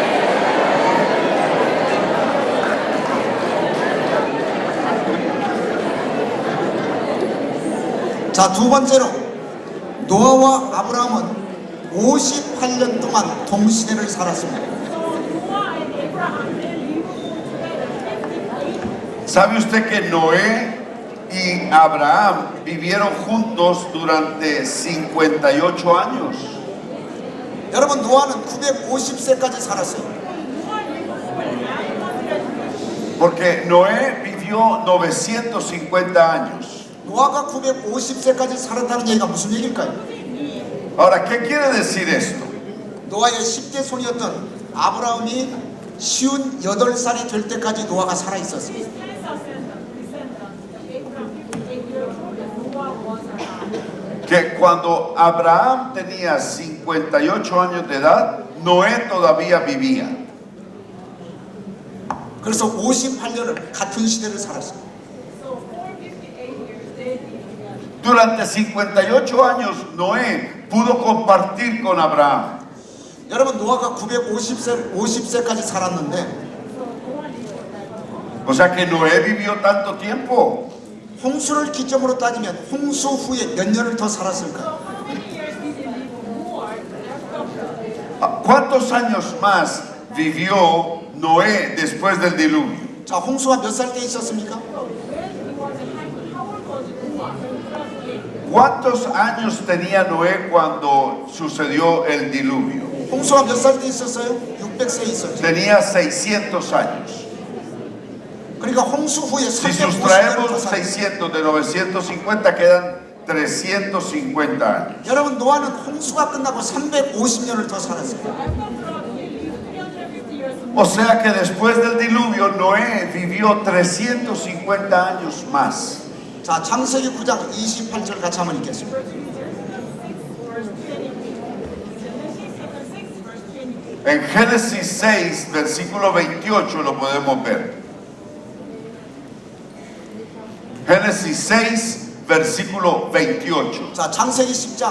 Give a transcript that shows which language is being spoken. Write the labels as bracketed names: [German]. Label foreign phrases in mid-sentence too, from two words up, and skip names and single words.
[Korean] 자, 두 번째로 노아와 아브라함은 58년 동안 동시대를 살았습니다. [English] Noah and Abraham, they lived together 58. [Spanish] ¿Sabe usted que Noé y Abraham vivieron juntos durante 58 años? [Korean] 여러분, 노아는 950세까지 살았어요. [English] Noah lived over 900 [Spanish] Porque Noé vivió 950 años. [Korean] 노아가 950세까지 살았다는 얘기가 무슨 얘기일까요? [Spanish] Ahora, ¿qué quiere decir esto? [Korean] 노아의 10대 손이었던 아브라함이 58살이 될 때까지 노아가 살아 있었어요. [English] His descendants, Abraham, 58 years old, and Noah was alive. [Spanish] Que cuando Abraham tenía 58 años de edad, Noé todavía vivía. [Korean] 그래서 58년을 같은 시대를 살았어요. [English] So for 58 years, they lived together. [Spanish] Durante 58 años, Noé pudo compartir con Abraham. [Korean] 여러분, 노아가 50세까지 살았는데 [English] So Noah lived forever. [Spanish] O sea que Noé vivió tanto tiempo. [Korean] 홍수를 기점으로 따지면 홍수 후에 몇 년을 더 살았을까요? [English] So how many years did he live more after the flood? [Spanish] ¿Cuántos años más vivió Noé después del diluvio? [Korean] 자, 홍수가 몇 살 때 있었습니까? [English] So when he was happening, how old was Noah when the flood came? [Spanish] ¿Cuántos años tenía Noé cuando sucedió el diluvio? [Korean] 홍수가 몇 살 때 있었어요? 600세 있었죠. [Spanish] Tenía 600 años. [Korean] 그러니까 홍수 후에 [Spanish] Si [Korean] 350년을 더 [Spanish] sustraemos [Korean] 살았어요. [Spanish] 600 de 950 quedan 350 años. [Korean] 여러분, 노아는 홍수가 끝나고 350년을 더 살았어요. [English] After the flood, he lived 350 years more. [Spanish] O sea que después del diluvio Noé vivió 350 años más. [Korean] 자, 창세기 9장 28절 같이 한번 읽겠습니다. [Spanish] En Génesis 6, versículo 28 lo podemos ver. Génesis 6, versículo 28. [Korean] 자, 창세기 10장